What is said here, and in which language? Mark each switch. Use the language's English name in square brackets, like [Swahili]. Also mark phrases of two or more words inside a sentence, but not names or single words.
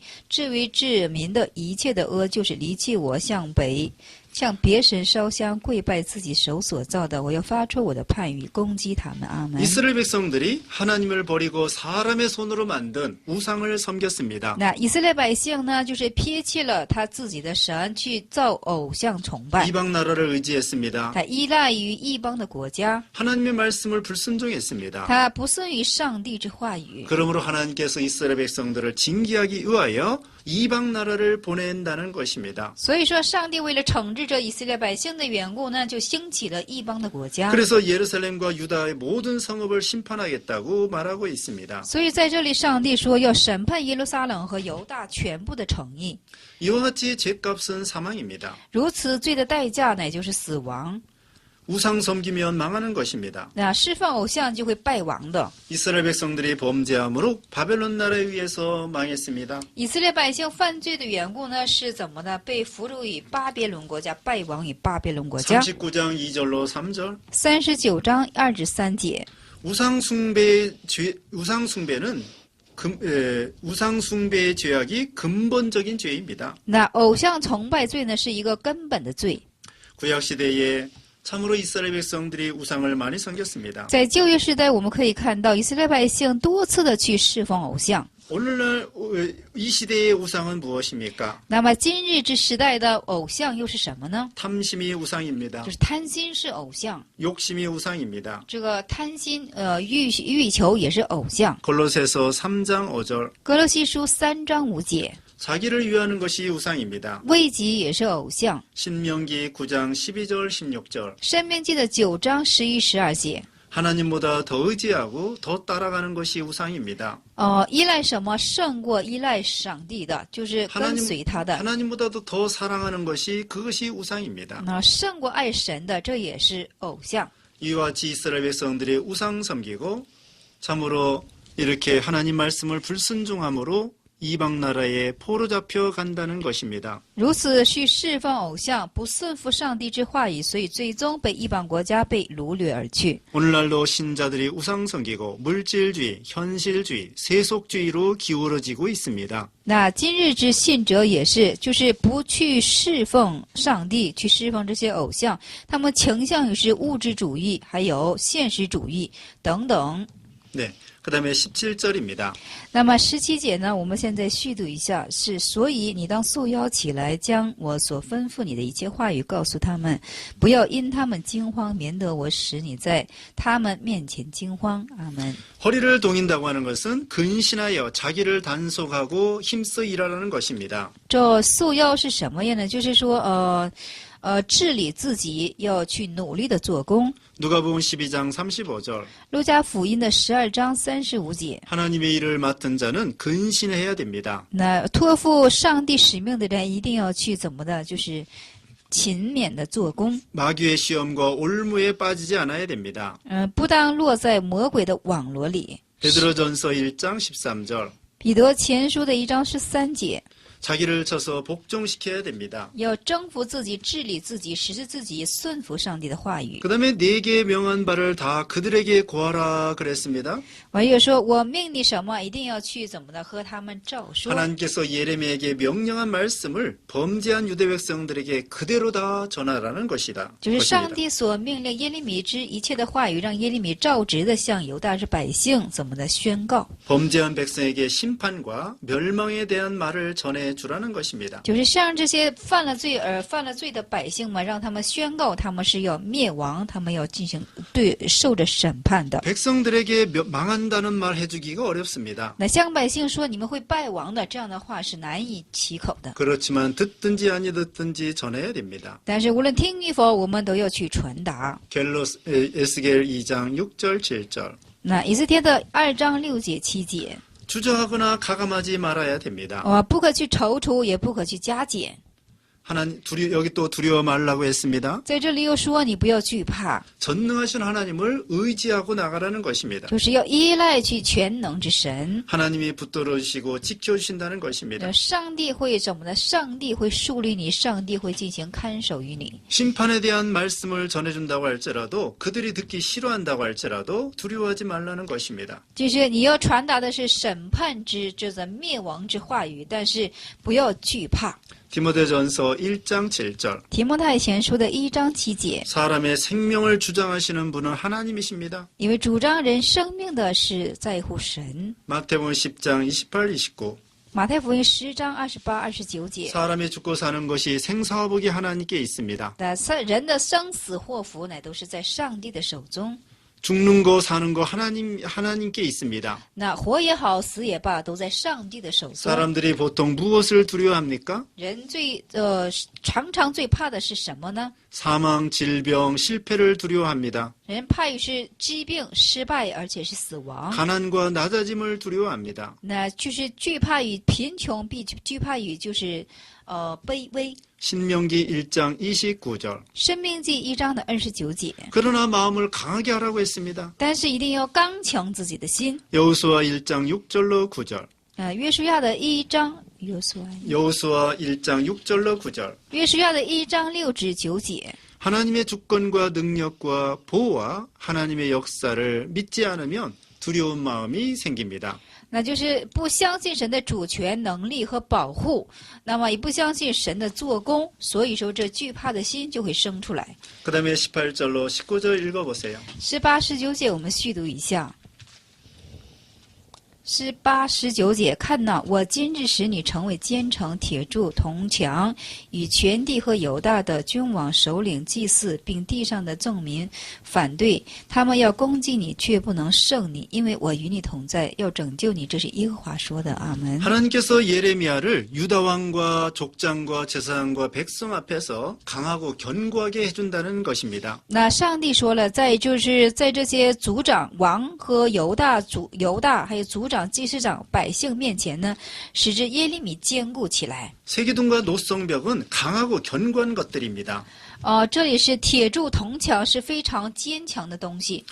[Chinese] 至于治民的一切的恶，就是离弃我，向别神烧香，跪拜自己手所造的，我要发出我的判语，攻击他们。阿门。 [Korean] 이스라엘 백성들이 하나님을 버리고 사람의 손으로 만든 우상을 섬겼습니다. [Chinese] 那以色列百姓呢，就是撇弃了他自己的神，去造偶像崇拜。 [Korean] 이방 나라를 의지했습니다. [Chinese] 他依赖于异邦的国家， [Korean] 하나님의 말씀을 불순종했습니다. [Chinese] 他不顺于上帝之话语。 [Korean] 그러므로 하나님께서 이스라엘 백성들을 징계하기 위하여 이방 나라를 보낸다는 것입니다. [Chinese] 所以说，上帝为了惩治这以色列百姓的缘故呢，就兴起了异邦的国家。 [Korean] 그래서 예루살렘과 유다의 모든 성읍을 심판하겠다고 말하고 있습니다. [Chinese] 所以在这里，上帝说要审判耶路撒冷和犹大全部的城邑。 [Korean] 이와 같이 죄값은 사망입니다. [Chinese] 如此罪的代价乃就是死亡。 [Korean] 우상 섬기면 망하는 것입니다. [Chinese] 那释放偶像就会败亡的。 [Korean] 이스라엘 백성들이 범죄함으로 바벨론 나라에 의해서 망했습니다. [Chinese] 以色列百姓犯罪的缘故呢，是怎么呢？被俘虏于巴比伦国家，败亡于巴比伦国家。 [Korean] 39장 2절로 3절. [Chinese] 39 章2至3节。 [Korean] 우상숭배는 우상숭배의 죄악이 근본적인 죄입니다. [Chinese] 那偶像崇拜罪呢，是一个根本的罪。 [Korean] 구약 시대에 참으로 이스라엘 백성들이 우상을 많이 섬겼습니다. [Chinese] 在旧约时代，我们可以看到以色列百姓多次的去侍奉偶像。 [Korean] 오늘날 이 시대의 우상은 무엇입니까? [Chinese] 那么今日之时代的偶像又是什么呢？ [Korean] 탐심이 우상입니다. [Chinese] 就是贪心是偶像， [Korean] 욕심이 우상입니다. [Chinese] 这个贪心欲求也是偶像。 [Korean] 골로새서 3장 5절. [Chinese] 哥罗西书3章5节， [Korean] 자기를 위하는 것이 우상입니다. [Chinese] 为己也是偶像。 [Korean] 신명기 9장 12절 16절. [Chinese] 申命记的9章11、12节， [Korean] 하나님보다 더 의지하고 더 따라가는 것이 우상입니다. [Chinese] 依赖什么胜过依赖上帝的，就是跟随他的。 [Korean] 하나님보다도 더 사랑하는 것이 그것이 우상입니다. [Chinese] 胜过爱神的，这也是偶像。 [Korean] 이와 같이 이스라엘 백성들이 우상 섬기고 참으로 이렇게 하나님 말씀을 불순종함으로 이방 나라에 포로잡혀 간다는 것입니다. [Chinese] 如此去侍奉偶像，不顺服上帝之话语，所以最终被异邦国家被掳掠而去。 [Korean] 오늘날도 신자들이 우상 섬기고 물질주의, 현실주의, 세속주의로 기울어지고 있습니다. [Chinese] 那今日之信者也是，就是不去侍奉上帝，去侍奉这些偶像，他们倾向于是物质主义，还有现实主义等等。 [Korean] 네, 그 다음에 17절입니다. [Chinese] 那么17节呢，我们现在续读一下，是所以你当束腰起来，将我所吩咐你的一切话语告诉他们，不要因他们惊慌，免得我使你在他们面前惊慌。阿门。 [Korean] 허리를 동인다고 하는 것은 근신하여 자기를 단속하고 힘써 일하라는 것입니다. [Chinese] 这束腰是什么呀呢？就是说，治理自己，要去努力的做工。 [Korean] 누가복음 12장 35절 [Chinese] 路加福音的12章35节， [Korean] 하나님의 일을 맡은 자는 근신해야 됩니다. [Chinese] 那托付上帝使命的人一定要去怎么的？就是勤勉的做工。 [Korean] 마귀의 시험과 올무에 빠지지 않아야 됩니다. [Chinese] 不当落在魔鬼的网罗里。 [Korean] 베드로전서 1장 13절 [Chinese] 彼得前书的1章13节， [Korean] 자기를 쳐서 복종시켜야 됩니다. [Chinese] 要征服自己，治理自己，使自己顺服上帝的话语。 [Korean] 그 다음에 네게 명한 바를 다 그들에게 고하라 그랬습니다. [Chinese] 完又说：“我命你什么，一定要去怎么的和他们照说。” [Korean] 하나님께서 예레미야에게 명령한 말씀을 범죄한 유대 백성들에게 그대로 다 전하라는 것이다. [Chinese] 就是上 [Korean] 것입니다. [Chinese] 帝所命令耶利米之一切的话语，让耶利米照直的向犹大之百姓怎么的宣告， [Korean] 범죄한 백성에게 심판과 멸망에 대한 말을 전해주라는 것입니다. [Chinese] 就是向这些犯了罪的百姓们，让他们宣告他们是要灭亡，他们要进行受着审判的。 [Korean] 백성들에게 망한다는 말 해주기가 어렵습니다. [Chinese] 那向百姓说你们会败亡的，这样的话是难以启口的。 [Korean] 그렇지만 듣든지 아니 듣든지 전해야 됩니다. [Chinese] 但是无论听与否，我们都要去传达。 [Korean] 에스겔 2장 6절 7절 [Chinese] 那以斯帖的2章6节7节， [Korean] 주저하거나 가감하지 말아야 됩니다. [Chinese] 不可去踌躇，也不可去加减。 [Korean] 여기 또 두려워 말라고 했습니다. [Chinese] 在这里又说你不要惧怕， [Korean] 전능하신 하나님을 의지하고 나가라는 것입니다. [Chinese] 就是要依赖去全能之神。 [Korean] 하나님이 붙들어 주시고 지켜주신다는 것입니다. [Chinese] 上帝会怎么呢？上帝会树立你，上帝会进行看守于你。 [Korean] 심판에 대한 말씀을 전해준다고 할지라도 그들이 듣기 싫어한다고 할지라도 두려워하지 말라는 것입니다. [Chinese] 就是你要传达的是审判之这个灭亡之话语，但是不要惧怕。 [Korean] 디모데전서 1장 7절 [Chinese] 提摩太前书的1章7节， [Korean] 사람의 생명을 주장하시는 분은 하나님이십니다. [Chinese] 因为主张人生命的是在乎神。 [Korean] 마태복음 10장 28, 29 [Chinese] 马太福音10章28、29节， [Korean] 사람이 죽고 사는 것이 생사화복이 하나님께 있습니다. [Chinese] 那人的生死祸福乃都是在上帝的手中。 [Korean] 죽는 거 사는 거 하나님께 있습니다. [Chinese] 那活也好，死也罢，都在上帝的手中。 [Korean] 사람들이 보통 무엇을 두려워합니까? [Chinese] 人常常最怕的是什么呢？ [Korean] 사망, 질병, 실패를 두려워합니다. [Chinese] 人怕于是疾病、失败，而且是死亡。 [Korean] 가난과 낮아짐을 두려워합니다. [Chinese] 那就是惧怕于贫穷，惧怕于就是卑微。 [Korean] 신명기 1장 29절 [Chinese] 申命记1章的29节。 [Korean] 그러나 마음을 강하게 하라고 했습니다. [Chinese] 但是一定要刚强自己的心。 [Korean] 여호수아 1장 6절로 9절 [Chinese] 约书亚的1章， [Korean] 여호수아 1장 6절로 9절 [Chinese] 约书亚的1章6至9节。 [Korean] 하나님의 주권과 능력과 보호와 하나님의 역사를 믿지 않으면 두려운 마음이 생깁니다. [Chinese] 那就是不相信神的主权、能力和保护，那么也不相信神的做工，所以说这惧怕的心就会生出来。 [Korean] 그 다음에 18절로 19절 읽어보세요. [Chinese] 18、19 节我们续读一下。18、19节，看哪，我今日使你成为坚城、铁柱、铜墙，与全地和犹大的君王、首领、祭司，并地上的众民反对，他们要攻击你，却不能胜你，因为我与你同在，要拯救你。这是耶和华说的。阿门。 [Korean] 하나님께서 예레미야를 유다 왕과 족장과 제사장과 백성 앞에서 강하고 견고하게 해준다는 것입니다. [Chinese] 那上帝说了，在这些族长、王和犹大还有族长、祭司长、百姓面前呢，使之耶利米坚固起来。 [Korean] 세기둥과 노성벽은 강하고 견고한 것들입니다. [Chinese] 这里是铁柱铜墙，是非常坚强的东西。